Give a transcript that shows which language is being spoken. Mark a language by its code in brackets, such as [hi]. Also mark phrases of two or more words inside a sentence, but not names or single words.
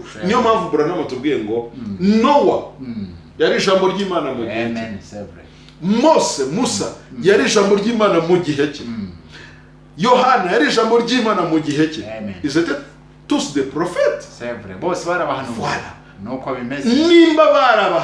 [rw] Niyo mpamvu Branham atubwiye ngo Nowa yari ijambo ry'Imana mu gihe cye. [fr] Amen. C'est vrai. [rw] Musa yari ijambo ry'Imana mu gihe cye. Yohana yari ijambo ry'Imana mu gihe cye. Amen. [fr] Ils étaient tous des prophètes. C'est vrai. [rw] Bose bari abahanuzi. [fr] Voilà. [rw] Nuko bimeze. Nimba bari